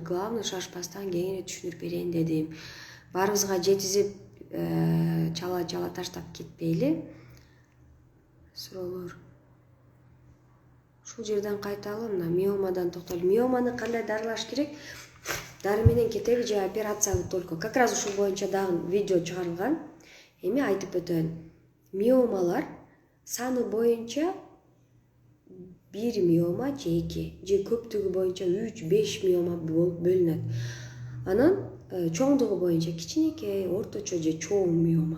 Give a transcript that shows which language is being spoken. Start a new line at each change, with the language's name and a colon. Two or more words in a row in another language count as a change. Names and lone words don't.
Kyrgyz: Главный шашпастан кеңири түшүндүрүп берейин дедим. Баарыбызга жетизип чала таштап кетпейли. Суроолор. Ушул жерден кайталы, мына миомадан токтолу. Миоманы кандай дарылаш керек? Дары менен кетеби же операцияны только?
Russian: Как раз
Kyrgyz: ушул боюнча дагы видео чыгарылган. Эми айтып өтөйүн. Миомалар саны боюнча 1 миома же 2, же көптүгү боюнча 3-5 миома болуп бөлүнөт. Анан чоңдугу боюнча кичинекей, орточо же чоң миома.